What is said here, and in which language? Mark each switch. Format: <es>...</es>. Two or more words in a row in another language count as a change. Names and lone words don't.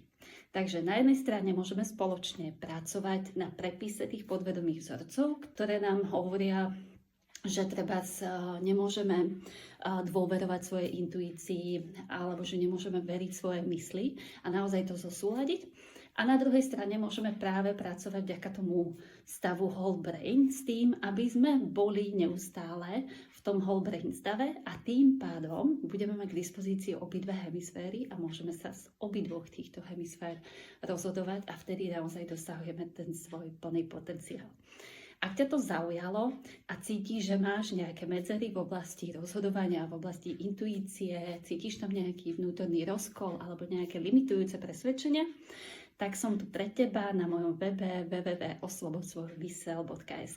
<sk>Takže na jednej strane môžeme spoločne pracovať na prepise tých podvedomých vzorcov, ktoré nám hovoria, že treba nemôžeme dôverovať svojej intuícii alebo že nemôžeme veriť svojej mysli a naozaj to zosúladiť. A na druhej strane môžeme práve pracovať vďaka tomu stavu</sk> <en>whole brain</en> <sk>s tým, aby sme boli neustále v tom</sk> <en>whole brain</en> <sk>stave a tým pádom budeme mať k dispozícii obidve hemisféry a môžeme sa z obidvoch týchto hemisfér rozhodovať a vtedy naozaj dosahujeme ten svoj plný potenciál. Ak ťa to zaujalo a cítiš, že máš nejaké medzery v oblasti rozhodovania, v oblasti intuície, cítiš tam nejaký vnútorný rozkol alebo nejaké limitujúce presvedčenia, tak som tu pre teba na mojom webe www.oslobodsvojmysel.sk.</sk>